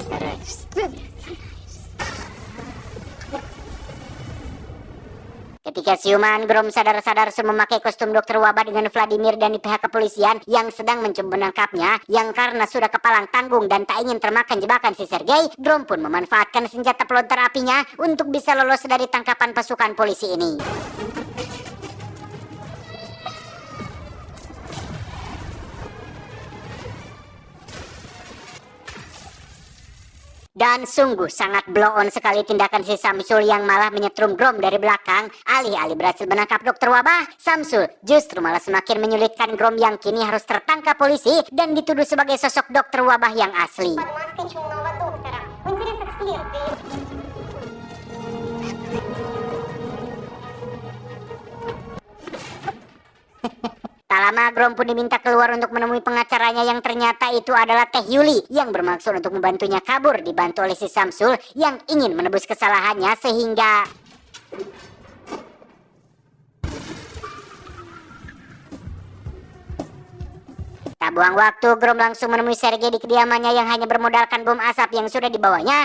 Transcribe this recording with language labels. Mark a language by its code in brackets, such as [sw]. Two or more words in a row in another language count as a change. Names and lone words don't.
[id] Ketika siuman, Grom sadar-sadar memakai kostum dokter wabah dengan Vladimir dan di pihak kepolisian yang sedang mencoba menangkapnya, yang karena sudah kepalang tanggung dan tak ingin termakan jebakan si Sergei, Grom pun memanfaatkan senjata pelontar apinya untuk bisa lolos dari tangkapan pasukan polisi ini. Dan sungguh sangat [en] blow on [id] sekali tindakan si Samsul yang malah menyetrum Grom dari belakang. Alih-alih berhasil menangkap dokter wabah, Samsul justru malah semakin menyulitkan Grom yang kini harus tertangkap polisi dan dituduh sebagai sosok dokter wabah yang asli. [ru] Под маской чумного доктора. В интересах следствия. [id] Tak lama Grom pun diminta keluar untuk menemui pengacaranya yang ternyata itu adalah Teh Yuli yang bermaksud untuk membantunya kabur, dibantu oleh si Samsul yang ingin menebus kesalahannya sehingga tak buang waktu, Grom langsung menemui Sergei di kediamannya yang hanya bermodalkan bom asap yang sudah dibawanya.